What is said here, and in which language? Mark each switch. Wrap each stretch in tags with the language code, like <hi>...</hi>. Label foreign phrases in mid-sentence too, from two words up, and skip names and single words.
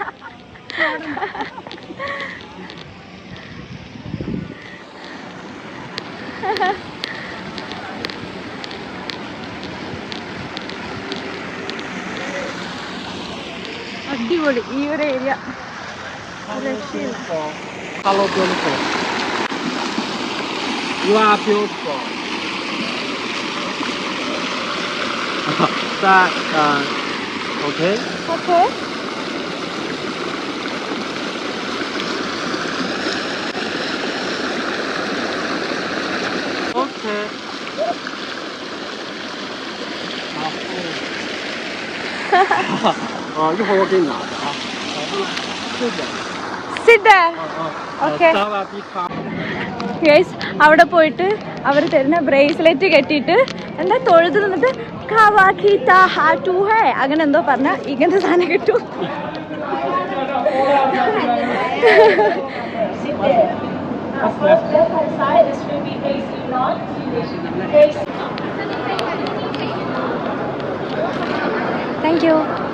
<ml>അടിപൊളി ഈ ഒരു ഏരിയ. രക്ഷയില്ല.</ml> <en>Hello, beautiful. You are beautiful. That, okay? ഓക്കെ. Okay.</en> <zh>一会儿我给你拿的啊。谢谢。</zh> <en>Sit there. Okay.</en> <th>สวัสดีค่ะ.</th> <ml>ഗൈസ് അവിടെ പോയിട്ട് അവർ തരുന്ന ബ്രേസ്ലെറ്റ് കെട്ടിയിട്ട് എന്താ തൊഴുത് നിന്നിട്ട് അങ്ങനെ എന്തോ പറഞ്ഞ ഇങ്ങനത്തെ സാധനം കിട്ടും.</ml> <en>thank you.</en>